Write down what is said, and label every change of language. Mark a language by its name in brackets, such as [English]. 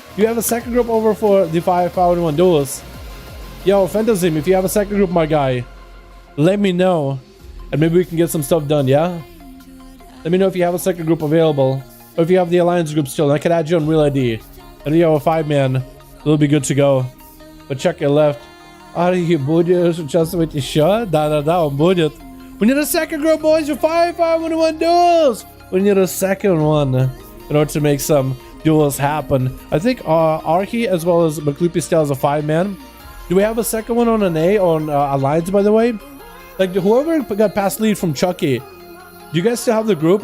[English] Do you have a second group over for the 5v5 1v1 Duels? Yo, Fantasy, if you have a second group, my guy, let me know, and maybe we can get some stuff done, yeah? Let me know if you have a second group available, or if you have the Alliance group still, and I can add you on Real ID. And you have a 5-man, it'll be good to go. But check your left. [Russian] Архи, будешь участвовать еще? Да, он будет. [English] We need a second group, boys, for 5v5 1v1 Duels! We need a second one in order to make some duels happen. I think Archie as well as McLoopy still has a 5-man. Do we have a second one on NA on Alliance, by the way? Like, whoever got past lead from Chucky, do you guys still have the group?